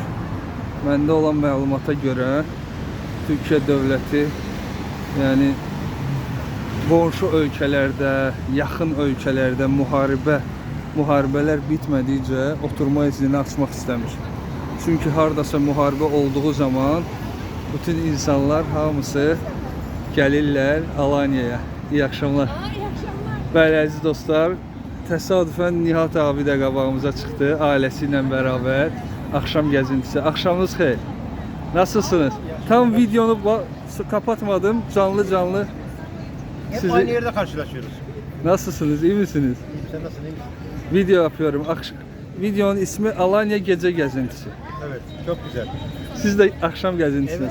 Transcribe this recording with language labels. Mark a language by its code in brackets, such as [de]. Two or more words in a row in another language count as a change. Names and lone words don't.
[az] Məndə olan məlumata görə Türkiyə dövləti, yəni qonşu ölkələrdə, yaxın ölkələrdə müharibələr bitmədikcə oturma iznini açmaq istəmir. Çünki hardasa müharibə olduğu zaman bütün insanlar hamısı gəlirlər Alanya'ya. [tr] İyi akşamlar. İyi akşamlar. [az] Bəli, əziz dostlar, təsadüfən Nihat abi də qabağımıza çıxdı, ailəsi ilə bərabər. Axşam gəzintisi. Axşamınız xeyir. [tr] Nasılsınız? Tam videonu kapatmadım, canlı. Hep aynı yerde karşılaşıyoruz. Nasılsınız, iyi misiniz? Sen nasılsın, iyi misin? Video yapıyorum. Videonun ismi Alanya Gece Gezintisi. Evet, çok güzel. Siz de akşam gezintisiniz.